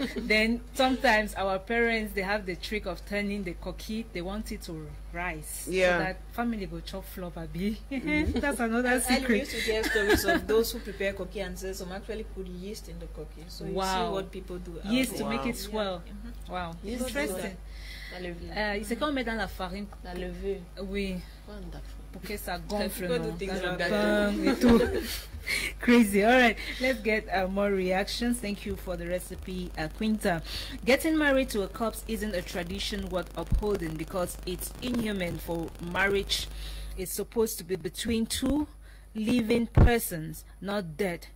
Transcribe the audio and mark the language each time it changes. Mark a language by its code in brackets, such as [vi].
[en] Then sometimes our parents, they have the trick of turning the koki. They want it to rise, so that family go chop flop abi. That's another secret. I used to hear stories of those who prepare koki and say some actually put yeast in the koki. So you see what people do. Yeast to make it swell. Wow, interesting. [fr] C'est comme mettre dans la farine. La levure. Oui. [en] Wonderful. [fr] Pour que ça gonfle dans le pain et tout. [en] Crazy. All right, let's get more reactions. Thank you for the recipe, Quinta. Getting married to a corpse isn't a tradition worth upholding because it's inhuman. For marriage is supposed to be between two living persons, not dead.